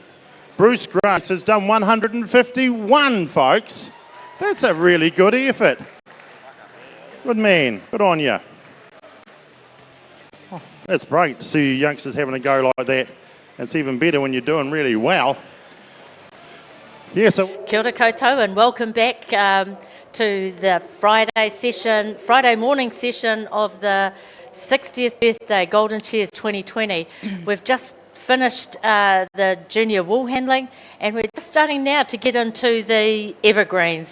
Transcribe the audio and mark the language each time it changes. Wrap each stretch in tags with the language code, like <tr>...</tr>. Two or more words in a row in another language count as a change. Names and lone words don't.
<en>Bruce Grace has done 151, folks. That's a really good effort. Good man. Good on you. Oh, that's great to see you youngsters having a go like that. It's even better when you're doing really well. Yeah, so</en> <mi>Kia ora koutou</mi> <en>and welcome back to the Friday morning session of the 60th birthday Golden Shears 2020. We've just finished the junior wool handling, and we're just starting now to get into the evergreens.</en>